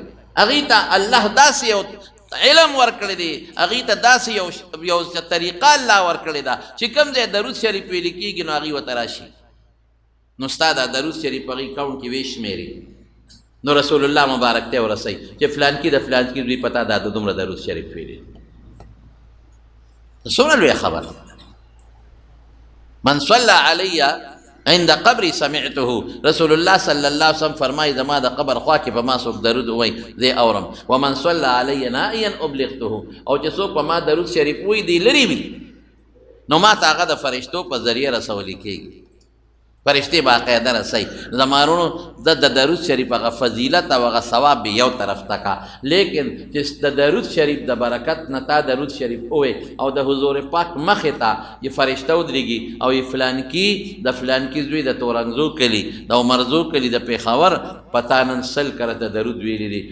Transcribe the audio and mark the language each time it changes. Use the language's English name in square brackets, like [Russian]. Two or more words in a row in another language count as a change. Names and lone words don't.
[Pashto] هغوی ته الله داسې یو علم ورکړی دی هغوی ته داسې یو طریقه الله ورکړې ده چې کوم ځای درود شریف ویلې کېږي نو هغوی ورته راشي نو ستا دا درود شریف هغوی کاونټ کې وشمېري نو رسول الله مبارک ته ورسئ چې فلانکي د فلانکي دوی پتا دا د دومره درود شریف ویلي. څومره لویه خبره. [Arabic] من صلى علی عند قبری سمعته. [Pashto] رسول الله [Arabic] صلی الله علیه وسلم [Pashto] فرمایي زما د قبر خوا کې په ما څوک درود ووایي زه اورم. [Arabic] ومن صلى علی نائیا ابلغته. [Pashto] او چې څوک په ما درود شریف ووایي دی لرې وي نو ما ته هغه د فرشتو په ذریعه رسولی کېږي. فرشتې باقاعده رسئ. زمانونو د درود شریف هغه فضیلت او هغه ثواب به یو طرف ته کا لیکن چې د درود شریف د برکت نه تا درود شریف ووایې او د حضور پاک مخې ته یې فرشته ودرېږي او یې فلانکي د فلانکي زوی د تورنګزو کلي د عمرزو کلي د پېښور په تا نن 100 کرته درود ویلي دي.